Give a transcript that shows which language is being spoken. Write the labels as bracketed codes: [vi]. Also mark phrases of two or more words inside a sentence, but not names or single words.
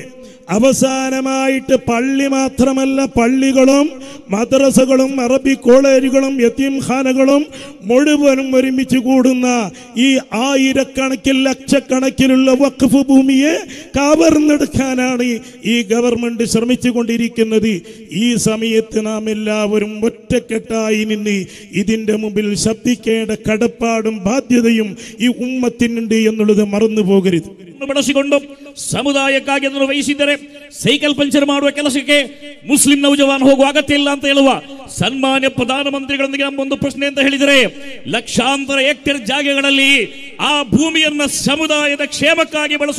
[ml] അവസാനമായിട്ട് പള്ളി മാത്രമല്ല, പള്ളികളും മദ്രസകളും അറബി കോളേജുകളും യതീംഖാനകളും മുഴുവനും ഒരുമിച്ച് കൂടുന്ന ഈ ആയിരക്കണക്കിൽ ലക്ഷക്കണക്കിലുള്ള വഖഫ് ഭൂമിയെ കവർന്നെടുക്കാനാണ് ഈ ഗവൺമെന്റ് ശ്രമിച്ചു കൊണ്ടിരിക്കുന്നത്. ഈ സമയത്ത് നാം എല്ലാവരും ഒറ്റക്കെട്ടായി നിന്ന് ഇതിൻ്റെ മുമ്പിൽ ശബ്ദിക്കേണ്ട കടപ്പാടും ബാധ്യതയും ഈ ഉമ്മത്തിനുണ്ട് എന്നുള്ളത് മറന്നു പോകരുത്. [kn] ಬಳಸಿಕೊಂಡು ಸಮುದಾಯಕ್ಕಾಗಿ ಅದನ್ನು ವಹಿಸಿದರೆ ಸೈಕಲ್ ಪಂಚರ್ ಮಾಡುವ ಕೆಲಸಕ್ಕೆ ಮುಸ್ಲಿಂ ನೌಜವಾನ್ ಹೋಗುವ ಅಗತ್ಯ ಇಲ್ಲ ಅಂತ ಹೇಳುವ ಸನ್ಮಾನ್ಯ ಪ್ರಧಾನಮಂತ್ರಿಗಳೊಂದಿಗೆ ನಮ್ಮೊಂದು ಪ್ರಶ್ನೆ ಅಂತ ಹೇಳಿದರೆ, ಲಕ್ಷಾಂತರ ಹೆಕ್ಟೇರ್ ಜಾಗಗಳಲ್ಲಿ ಆ ಭೂಮಿಯನ್ನ ಸಮುದಾಯದ ಕ್ಷೇಮಕ್ಕಾಗಿ ಬಳಸುವ